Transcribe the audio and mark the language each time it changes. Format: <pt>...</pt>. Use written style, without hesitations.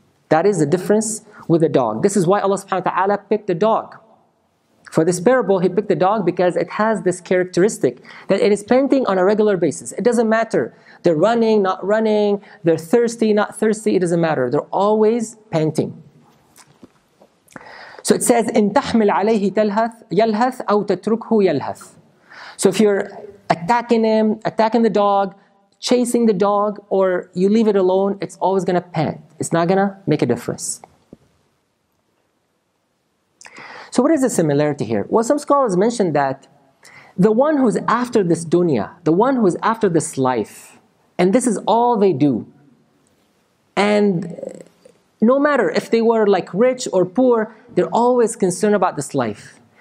<en>That is the difference with the dog. This is why Allah subhanahu wa ta'ala picked the dog. For this parable, He picked the dog because it has this characteristic that it is panting on a regular basis. It doesn't matter. They're running, not running. They're thirsty, not thirsty. It doesn't matter. They're always panting. So it says,</en> <ar>إن تحمل عليه يلهث أو تتركه يلهث.</ar> <en>So if you're attacking him, attacking the dog, chasing the dog, or you leave it alone, it's always going to pant. It's not going to make a difference. So what is the similarity here? Well, some scholars mention that the one who's after this dunya, the one who's after this life, and this is all they do, and no matter if they were like rich or poor, they're always concerned about this life.</en>